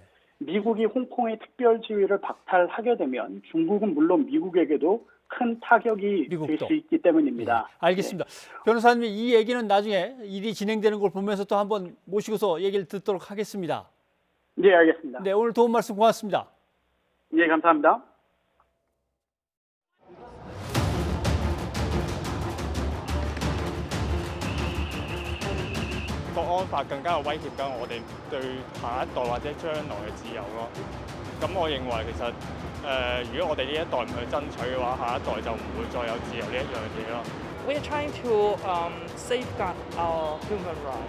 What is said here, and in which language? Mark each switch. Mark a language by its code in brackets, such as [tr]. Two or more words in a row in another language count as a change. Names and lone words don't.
[ko] 미국이 홍콩의 특별지위를 박탈하게 되면 중국은 물론 미국에게도 큰 타격이 될 수 있기 때문입니다. 예. 알겠습니다. 변호사님 이 얘기는 나중에 일이 진행되는 걸 보면서 또 한번 모시고서 얘기를 듣도록 하겠습니다. 네, 알겠습니다. 네, 오늘 도움 말씀 고맙습니다. 네, 감사합니다. [yue] 國安法更加有威脅緊我哋對下一代或者將來嘅自由咯。咁我認為其實如果我哋呢一代唔去爭取嘅話，下一代就唔會再有自由呢一樣嘢咯。 [en] We're trying to safeguard our human rights.